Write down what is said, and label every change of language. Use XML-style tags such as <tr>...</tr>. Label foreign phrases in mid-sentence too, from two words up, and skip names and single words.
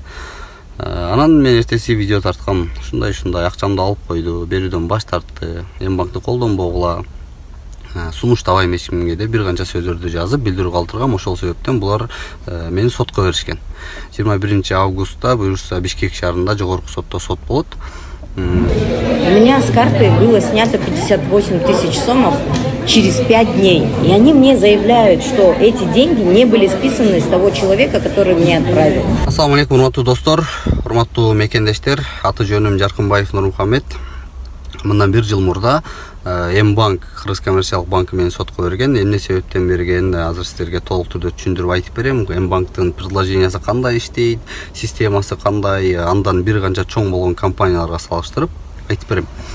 <ky>Анан мен эртеси видео тарткам. Ушундай акчамды алып койду, берүүдөн баш тартты. Мбанкты колдонбогула. Сунуш табайм эч кимге деп бир канча сөздөрдү жазып билдирүү калтыргам. Ошол себептен булар мени сотко беришкен. 21 августта буюрса Бишкек шаарында жогорку сотто сот болот.</ky> <ru>У меня с карты было снято 58 тысяч сомов через 5 дней. И они мне заявляют, что эти деньги не были списаны с того человека, который мне отправил.</ru> <ar>السلام عليكم,</ar> <ky>урматтуу достор, урматтуу мекендештер. Аты жөнүм Жаркынбаев Нурмухаммед. Мындан 1 жыл мурда Мбанк, Кыргыз коммерциялык банкы мени сотко берген. Эмне себептен берген, азыр сиздерге толук түрдө түшүндүрүп айтып берем. Мбанктын предложениясы кандай иштейт, системасы кандай, андан бир канча чоң болгон компанияларга салыштырып айтып берем.</ky>